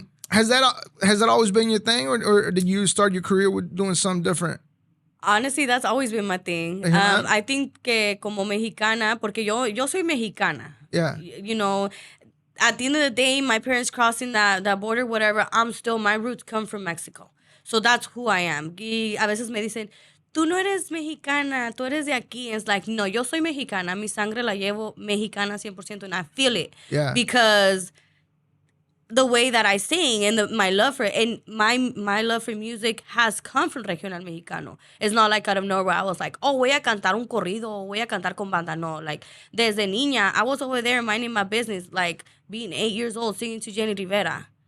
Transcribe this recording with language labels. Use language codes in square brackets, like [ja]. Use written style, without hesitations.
[en] Has that always been your thing, or did you start your career with doing something different? Honestly, that's always been my thing. I think [es] que como mexicana, porque yo soy mexicana. [en] Yeah. You know, at the end of the day, my parents crossing that border, whatever, my roots come from Mexico. So that's who I am. [es] Y a veces me dicen, tú no eres mexicana, tú eres de aquí. [en] And it's like, no, [es] yo soy mexicana. Mi sangre la llevo mexicana 100%, [en] and I feel it. Yeah. Because the way that I sing and my love for it, and my love for music has come from Regional Mexicano. It's not like out of nowhere I was like, oh, [es] voy a cantar un corrido, voy a cantar con banda. [en] No, like, [es] desde niña, [en] I was over there minding my business, like being 8 years old, singing to Jenny Rivera.